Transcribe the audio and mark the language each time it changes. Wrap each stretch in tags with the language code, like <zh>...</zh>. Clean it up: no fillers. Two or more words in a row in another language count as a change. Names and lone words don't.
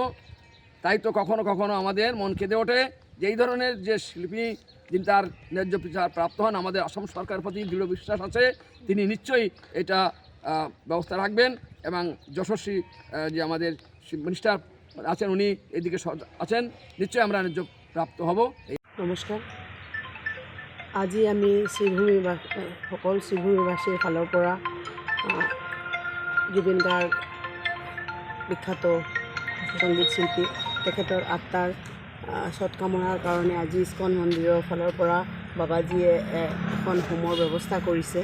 <bn>তাই তো কখনো কখনো আমাদের মন কেঁদে ওঠে যে এই ধরনের যে শিল্পী যিনি তার ন্যায্য বিচার প্রাপ্ত হন। আমাদের অসম সরকারের প্রতি দৃঢ় বিশ্বাস আছে, তিনি নিশ্চয়ই এটা ব্যবস্থা রাখবেন এবং যশস্বী যে আমাদের মিনিস্টার আছেন উনি এদিকে আছেন, নিশ্চয়ই আমরা ন্যায্য প্রাপ্ত হব।</bn> <as>নমস্কাৰ। আজি আমি সকল শ্ৰীভূমিবাসীৰ ফালৰ পৰা জুবিন গাৰ্গ বিখ্যাত সংগীত শিল্পী, তেখেতৰ আত্মাৰ সৎকামনাৰ কাৰণে আজি ইস্কন মন্দিৰৰ ফালৰ পৰা বাবাজীয়ে এখন হোমৰ ব্যৱস্থা কৰিছে।</as>